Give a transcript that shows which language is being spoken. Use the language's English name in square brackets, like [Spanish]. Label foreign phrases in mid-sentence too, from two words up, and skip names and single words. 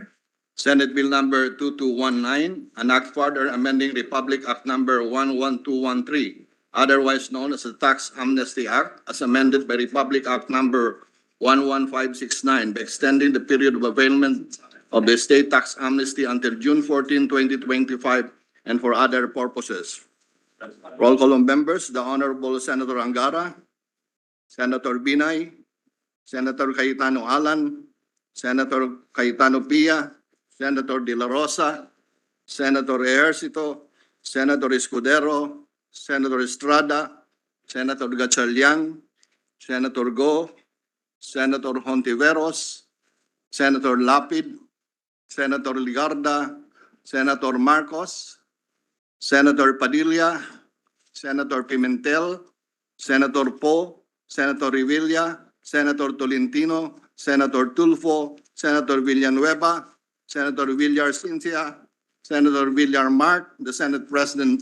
[English] Senate Bill number 2219, an act further amending Republic Act number 11213, otherwise known as the Tax Amnesty Act, as amended by Republic Act number 11569, by extending the period of availment of the state tax amnesty until June 14, 2025, and for other purposes. Roll call of members, the Honorable Senator Angara, Senator Binay, Senator Cayetano Alan, Senator Cayetano Pia, Senator De La Rosa, Senator Ejercito, Senator Escudero, Senator Estrada, Senator Gatchalian, Senator Go, Senator Hontiveros, Senator Lapid, Senator Ligarda, Senator Marcos, Senator Padilla, Senator Pimentel, Senator Poe, Senator Revilla, Senator Tolentino, Senator Tulfo, Senator Villanueva, Senator Villar Cynthia, Senator Villar Mark, the Senate President.